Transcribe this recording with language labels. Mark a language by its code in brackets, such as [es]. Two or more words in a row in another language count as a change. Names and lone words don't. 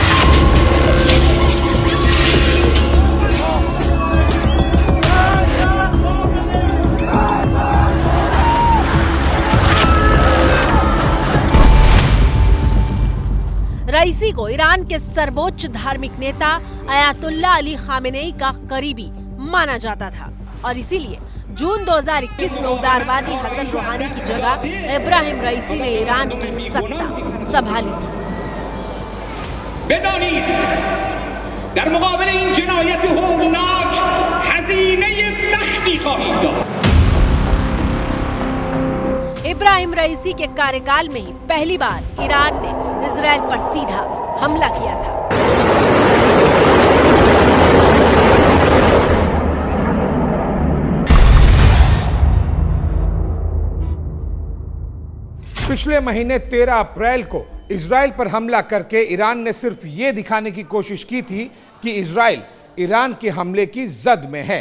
[hi] रईसी को ईरान के सर्वोच्च धार्मिक नेता अयातुल्लाह अली खामेनेई का करीबी माना जाता था और इसीलिए जून 2021 में उदारवादी हसन रूहानी की जगह इब्राहिम रईसी ने ईरान की सत्ता संभाली थी। [fa] بدانید در مقابل این جنایت هولناک هزینه سختی خواهید داد। [hi] इब्राहिम रईसी के कार्यकाल में ही पहली बार ईरान ने इजराइल पर सीधा हमला किया था। पिछले महीने 13 अप्रैल को इजराइल पर हमला करके ईरान ने सिर्फ ये दिखाने की कोशिश की थी कि इजराइल ईरान के हमले की जद में है।